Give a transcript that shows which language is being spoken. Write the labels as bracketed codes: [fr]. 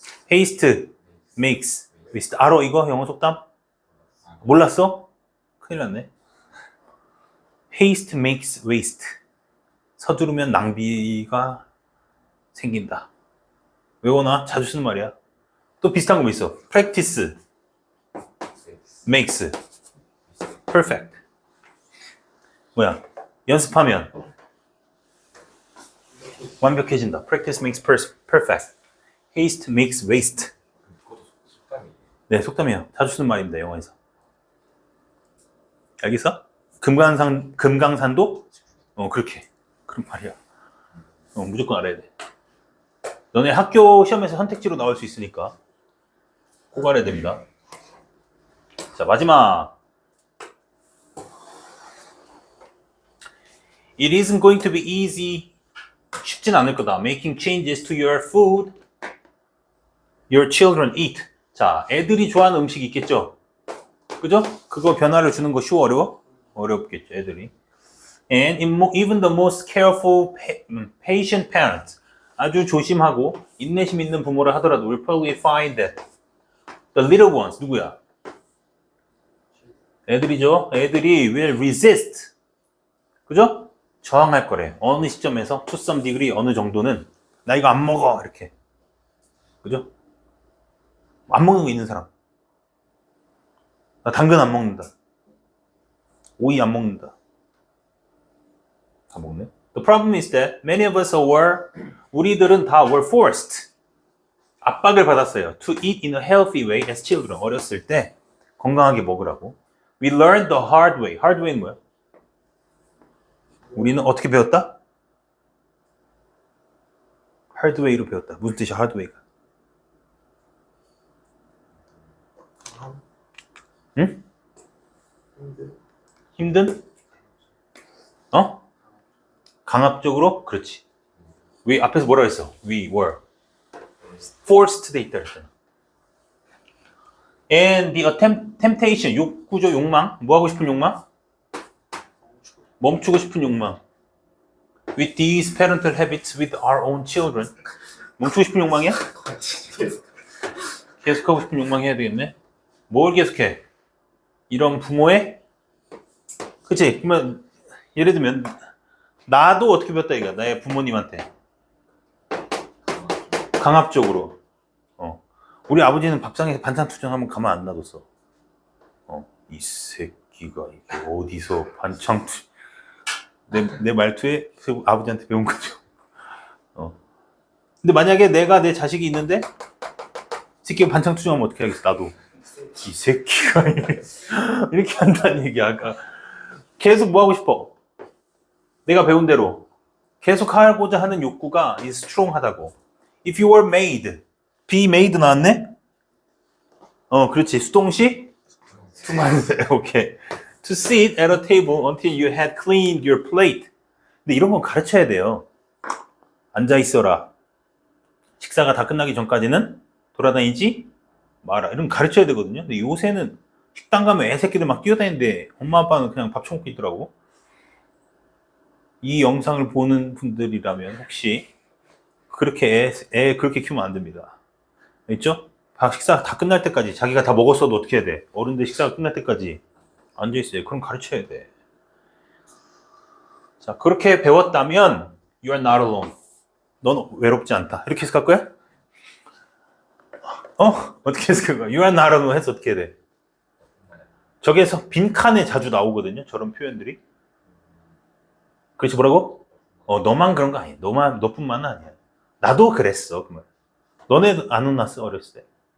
[en] Haste makes waste. [ko] 알아 이거 영어 속담? 몰랐어? 큰일 났네. [en] Haste makes waste. [ko] 서두르면 낭비가 생긴다. 외워놔. 자주 쓰는 말이야. 또 비슷한 거 뭐 있어? [en] Practice makes perfect. [ko] 뭐야? 연습하면 완벽해진다. [en] Practice makes perfect. Haste makes waste. [ko] 그것도 속담이에요. 네, 속담이에요. 자주 쓰는 말입니다. 영어에서. 알겠어? 금강산도 그렇게 그런 말이야. 무조건 알아야 돼. 너네 학교 시험에서 선택지로 나올 수 있으니까 꼭 알아야 됩니다. 자, 마지막. [en] It isn't going to be easy. [ko] 쉽진 않을 거다. [en] Making changes to your food your children eat. [ko] 자, 애들이 좋아하는 음식이 있겠죠? 그죠? 그거 변화를 주는 거 쉬워, 어려워? 어렵겠죠, 애들이. [en] And even the most careful, patient parents, [ko] 아주 조심하고 인내심 있는 부모를 하더라도 [en] will probably find that the little ones, [ko] 누구야? 애들이죠? 애들이 [en] will resist. [ko] 그죠? 저항할 거래. 어느 시점에서 [en] to some degree, [ko] 어느 정도는 나 이거 안 먹어, 이렇게. 그죠? 안 먹는 거 있는 사람. 나 당근 안 먹는다. 오이 안 먹는다. 다 먹네. [en] The problem is that many of us [ko] 우리들은 다 [en] were forced. [ko] 압박을 받았어요. [en] To eat in a healthy way as children. [ko] 어렸을 때 건강하게 먹으라고. [en] We learned the hard way. [ko] hard way는 뭐야? 우리는 어떻게 배웠다? hard way로 배웠다. 무슨 뜻이야, hard way가? 응? 힘든? 강압적으로? 그렇지. We 앞에서 뭐라고 했어? [en] We were forced [ko] 돼 있다 그랬잖아. [en] And the temptation, [ko] 욕구죠, 욕망. 뭐 하고 싶은 욕망? 멈추고 싶은 욕망. [en] With these parental habits with our own children. [ko] 멈추고 싶은 욕망이야? 계속하고 싶은 욕망 해야 되겠네. 뭘 계속해? 이런 부모의, 그치? 그러면 예를 들면 나도 어떻게 배웠다 이거야. 나의 부모님한테 강압적으로. 우리 아버지는 밥상에서 반찬 투정하면 가만 안 놔뒀어. 이 새끼가 이게 어디서 반찬 투 내 말투에 아버지한테 배운 거죠. 근데 만약에 내가 내 자식이 있는데 새끼가 반찬 투정하면 어떻게 하겠어? 나도 이 새끼가 이렇게 한다는 얘기야. 아까 계속 뭐 하고 싶어? 내가 배운 대로 계속 하고자 하는 욕구가 [en] is strong [ko] 하다고. [en] If you were made, be made [ko] 나왔네? 그렇지. 수동식? 투만세. 오케이. [en] To sit at a table until you had cleaned your plate. [ko] 근데 이런 건 가르쳐야 돼요. 앉아 있어라. 식사가 다 끝나기 전까지는 돌아다니지 마라. 이런 거 가르쳐야 되거든요. 근데 요새는 식당 가면 애새끼들 막 뛰어다니는데 엄마 아빠는 그냥 밥 처먹고 있더라고. 이 영상을 보는 분들이라면 혹시 그렇게 애 그렇게 키우면 안 됩니다. 있죠? 식사 다 끝날 때까지 자기가 다 먹었어도 어떻게 해야 돼? 어른들 식사가 끝날 때까지 앉아 있어요. 그럼 가르쳐야 돼. 자, 그렇게 배웠다면 [en] you are not alone. [ko] 넌 외롭지 않다. 이렇게 해석할 거야? 어떻게 해석할 거야? [en] You are not alone [ko] 해서 어떻게 해야 돼? 저기에서 빈칸에 자주 나오거든요. 저런 표현들이. 그렇지 뭐라고? 너만 그런 거 아니야. 너뿐만은 아니야. 나도 그랬어. 그 말. 너네 안 혼났어? 어렸을 때.